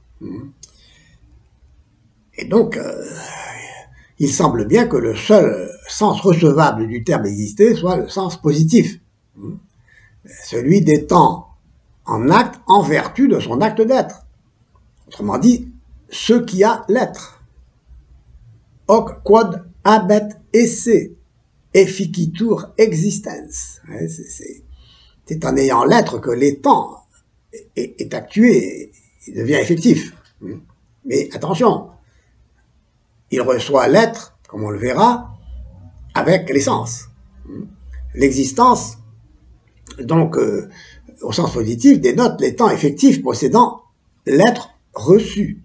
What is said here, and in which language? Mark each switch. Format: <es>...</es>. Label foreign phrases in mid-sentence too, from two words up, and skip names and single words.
<fr>Et donc, il semble bien que le seul sens recevable du terme exister soit le sens positif, celui d'étant en acte en vertu de son acte d'être. Autrement dit, ce qui a l'être.</fr> <la>Hoc quod habet esse, efficitur existens.</la> <fr>C'est en ayant l'être que l'étant est actué, il devient effectif. Mais attention, il reçoit l'être, comme on le verra, avec l'essence. L'existence, donc, au sens positif, dénote l'étant effectif possédant l'être reçu.</fr>